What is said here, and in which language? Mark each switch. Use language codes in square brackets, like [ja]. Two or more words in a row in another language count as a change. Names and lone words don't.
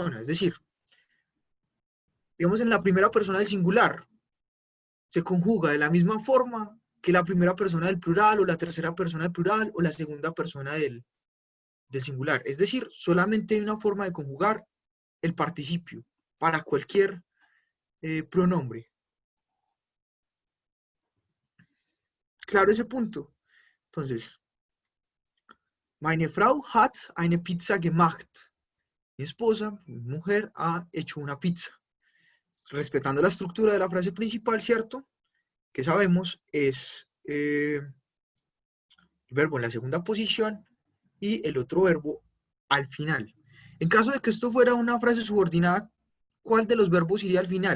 [es] Es decir, digamos en la primera persona del singular, se conjuga de la misma forma que la primera persona del plural o la tercera persona del plural o la segunda persona del singular. Es decir, solamente hay una forma de conjugar el participio para cualquier pronombre. Claro ese punto. Entonces, [de] meine Frau hat eine Pizza gemacht. [es] Mi esposa, mi mujer, ha hecho una pizza. Respetando la estructura de la frase principal, ¿cierto? Que sabemos es el verbo en la segunda posición y el otro verbo al final. En caso de que esto fuera una frase subordinada, ¿cuál de los verbos iría al final?